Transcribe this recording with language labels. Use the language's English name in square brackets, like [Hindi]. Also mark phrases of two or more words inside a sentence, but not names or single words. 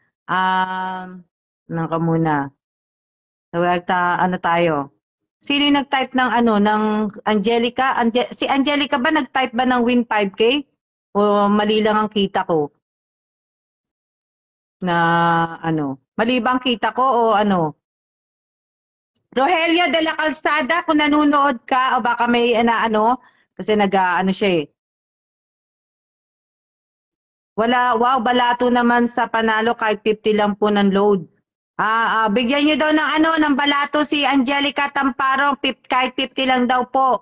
[Filipino] Muna. Tayo? Sino yung nag-type ng Angelica? Si Angelica ba nag-type ba ng win 5K? O mali lang ang kita ko? Mali ba ang kita ko o ano? Rogelio de la Calzada, kung nanonood ka o baka may kasi siya eh. Balato naman sa panalo kahit 50 lang po ng load. Bigyan niyo daw ng balato si Angelica Tamparo, kahit 50 lang daw po.